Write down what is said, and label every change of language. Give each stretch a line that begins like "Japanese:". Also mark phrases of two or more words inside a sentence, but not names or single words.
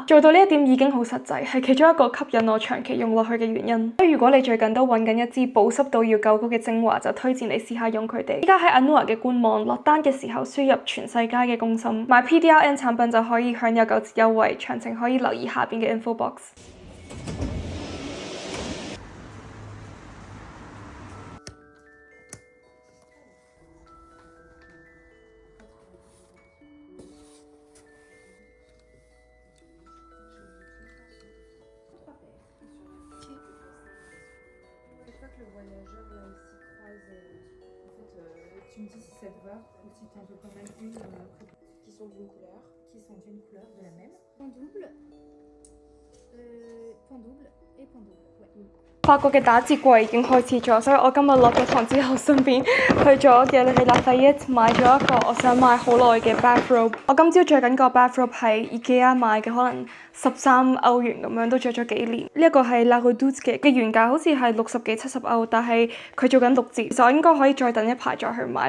Cantonese: 做到呢一點已經好實際，係其中一個吸引我長期用落去嘅原因。所以如果你最近都揾緊一支保濕度要夠高嘅精華，就推薦你試下用佢哋。依家喺 Anua 嘅官網落單嘅時候，輸入全世界嘅公心，買 PDRN 產品就可以享有9折優惠，詳情可以留意下邊嘅
English: info box。
French: Tu me dis si ça te va ou si tu en veux quand même une qui sont d'une couleur, de la même. Point double et point double, ouais.
Cantonese: 法國嘅打折季已經開始咗，所以我今日落咗堂之後，順便去咗 Galeries Lafayette 買咗一個我想買好耐嘅 bathrobe。我今朝着緊個 bathrobe 係 IKEA 買嘅，可能13歐元咁樣，都着咗幾年。呢一個係 La Redoute 嘅原價好似係60幾70歐，但係佢做緊6折，所以我應該可以再等一排再去買。